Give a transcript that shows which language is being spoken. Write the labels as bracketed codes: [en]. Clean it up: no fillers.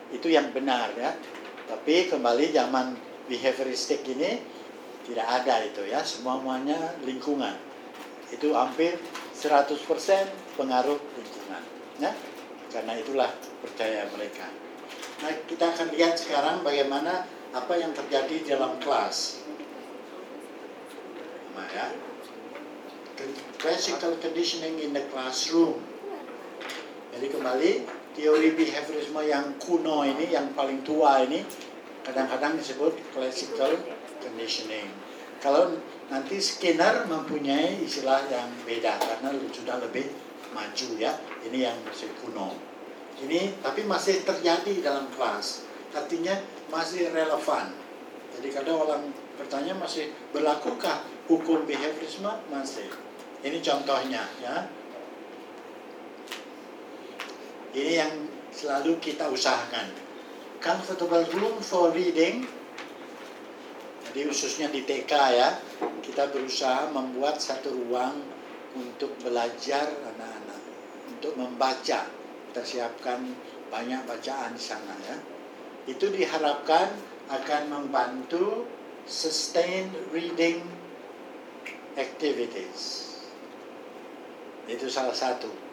[id] Itu yang benar, ya. Tapi kembali zaman behavioristik ini tidak ada itu, ya. Semuanya lingkungan. Itu hampir 100% pengaruh lingkungan, ya. Karena itulah percaya mereka. Nah, kita akan lihat sekarang bagaimana apa yang terjadi dalam kelas. Maka, [en] classical conditioning in the classroom. [id] Jadi kembali teori behaviorisme yang kuno ini, yang paling tua ini, kadang-kadang disebut classical conditioning. Kalau nanti Skinner mempunyai istilah yang beda karena sudah lebih maju, ya, ini yang masih kuno. Ini tapi masih terjadi dalam kelas, artinya masih relevan. Jadi kadang orang bertanya, masih berlakukah hukum behaviorisme? Masih. Ini contohnya, ya. Ini yang selalu kita usahakan. [en] Comfortable room for reading. [id] Jadi khususnya di TK, ya, kita berusaha membuat satu ruang untuk belajar anak-anak untuk membaca. Kita siapkan banyak bacaan di sana, ya. Itu diharapkan akan membantu [en] sustained reading activities. [id] Itu salah satu.